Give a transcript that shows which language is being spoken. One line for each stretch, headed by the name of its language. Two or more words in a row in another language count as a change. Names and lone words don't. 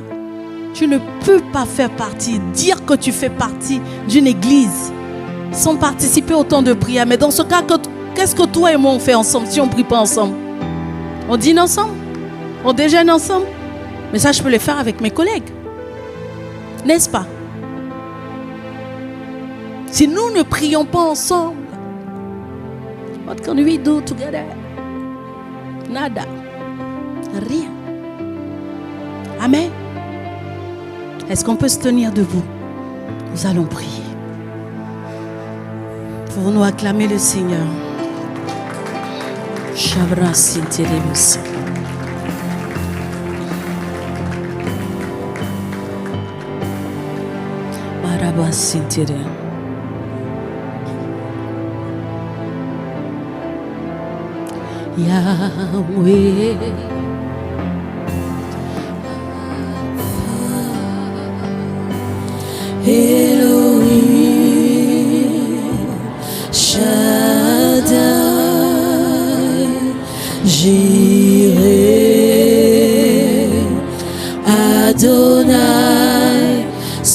French: Tu ne peux pas faire partie, dire que tu fais partie d'une église sans participer au temps de prière. Mais dans ce cas, qu'est-ce que toi et moi on fait ensemble si on ne prie pas ensemble? On dîne ensemble? On déjeune ensemble? Mais ça, je peux le faire avec mes collègues. N'est-ce pas? Si nous ne prions pas ensemble,
English: what can we do together?
French: Nada. Rien. Amen. Est-ce qu'on peut se tenir debout? Nous allons prier. Pouvons-nous acclamer le Seigneur? Shabra Sinteremus. Baraba Sintere. Yahweh. Elohim Shaddai Jireh Adonai